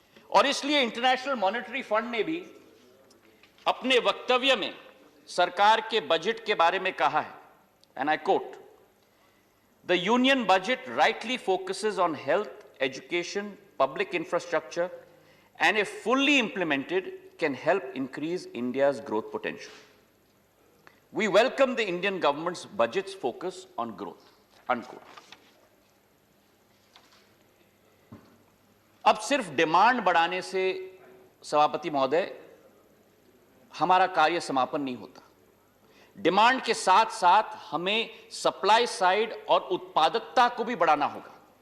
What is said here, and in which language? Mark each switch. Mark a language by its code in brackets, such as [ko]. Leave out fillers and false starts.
[hi] और इसलिए international monetary fund ने भी अपने वक्तव्य में सरकार के बजट के बारे में कहा है, [en] And I quote, the union budget rightly focuses on health, education, public infrastructure and a fully implemented can help increase India's growth potential. We welcome the Indian government's budget's focus on growth. Unquote. [hi] अब सिर्फ demand बढ़ाने से सभापति महोदय हमारा कार्य समापन नहीं होता। डिमांड के साथ साथ हमें सप्लाई साइड और उत्पादकता को भी बढ़ाना होगा।